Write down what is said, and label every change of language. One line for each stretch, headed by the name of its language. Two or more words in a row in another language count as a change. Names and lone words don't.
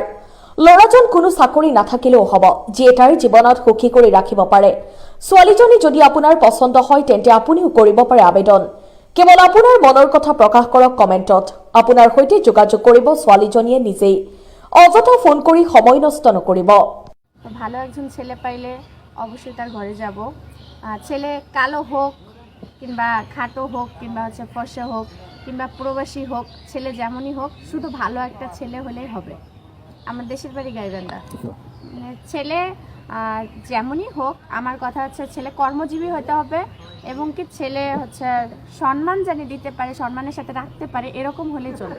Assamese: ল'ৰাজন কোনো চাকৰি নাথাকিলেও হ'ব, যিয়ে তাইৰ জীৱনত সুখী কৰি ৰাখিব পাৰে। ছোৱালীজনী যদি আপোনাৰ পচন্দ হয় তেন্তে আপুনিও কৰিব পাৰে আবেদন। কেৱল আপোনাৰ মনৰ কথা প্ৰকাশ কৰক কমেণ্টত। আপোনাৰ সৈতে যোগাযোগ কৰিব ছোৱালীজনীয়ে নিজেই। অযথা ফোন কৰি সময় নষ্ট নকৰিব।
Bangla: ভালো একজন ছেলে পাইলে অবশ্যই তার ঘরে যাব। ছেলে কালো হোক কিংবা খাটো হোক কিংবা ফর্সা হোক কিংবা প্রবাসী হোক, ছেলে যেমনই হোক, শুধু ভালো একটা ছেলে হলেই হবে। আমার দেশের বাড়ি গাইবান্ধা। ছেলে যেমনই হোক, আমার কথা হচ্ছে ছেলে কর্মজীবী হতে হবে এবং কি ছেলে সম্মান জানি দিতে পারে, সম্মানের সাথে রাখতে পারে, এরকম হলেই চলবে।